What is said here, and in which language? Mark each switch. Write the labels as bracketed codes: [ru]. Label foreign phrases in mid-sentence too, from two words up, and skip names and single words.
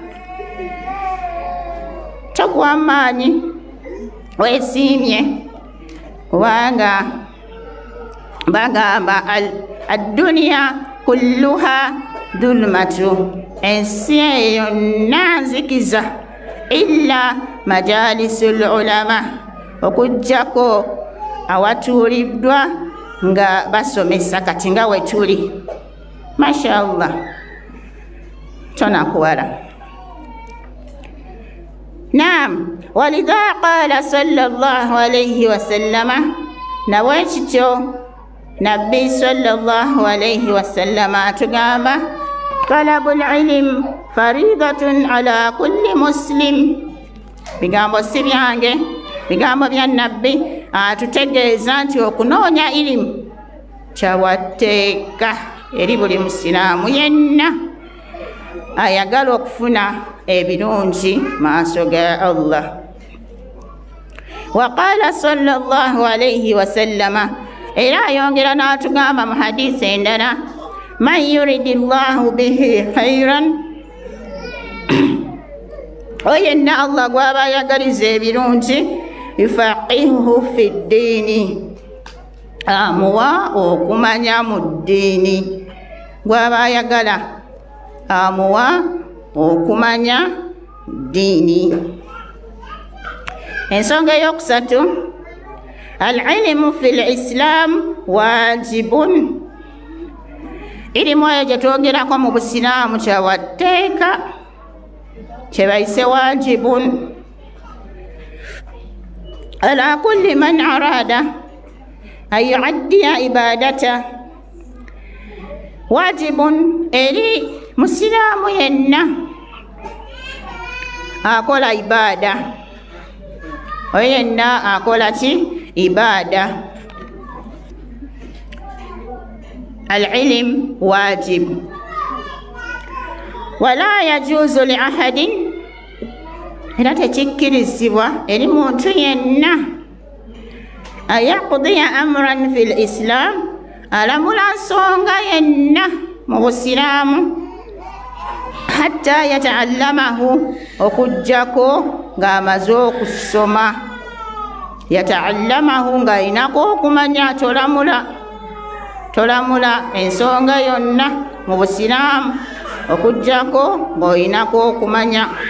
[lg] togwa maanyi weesiimye kubanga bagamba [ar] الدنيا كلها ظلمة, [lg] ensi yonna nzikiza [ar] إلا مجالس العلماء, [lg] okujjako awatuuliddwa nga basomesa kati nga wetuli. mashallah tonakuwala. [ar] نعم ولذا قال صلى الله عليه وسلم, [lg] nawekityo nabbi [ar] صلى الله عليه وسلم atugamba طلب العلم فريضة على كل مسلم. [lg] bigambo si byange, bigambo bya nabbi atutegeeza nti okunoonya ilimu kyawatteeka eri buli musiraamu yenna ayagala okufuna ebirungi maaso ga Allah. [ar] وقال صلى الله عليه وسلم, [lg] era ayongera n'atugamba mu hadiisi endala, [ar] من يرد الله به خيرا, [lg] oyenna Allah gwaba ayagaliza ebirungi, [ar] يفقهه في الدين, [lg] amuwa okumanya mu ddiini. gwaba ayagala amuwa okumanya ddiini. ensonga eyokusatu, [ar] العلم في الإسلام واجب. [lg] ilimu eyo gyetwogerako mu busiraamu kyawatteeka, kyebayise [ar] واجب على كل من أراد أن يؤدي عبادة. [lg] wajibun eri musiraamu yenna akola ibada, oyo yenna akola ki? [ar] عبادة. العلم واجب ولا يجوز لأحد, [lg] era tekikkirizibwa eri muntu yenna [ar] يقضي أمرا في الإسلام, [lg] alamula nsonga yenna mu busiraamu, [ar] حتى يتعلمه, [lg] okujjako ng'amaze okusoma. yataallamahu nga inako okumanya, tolamula ensonga yonna mu busiraamu okujjako ng'oyinako okumanya.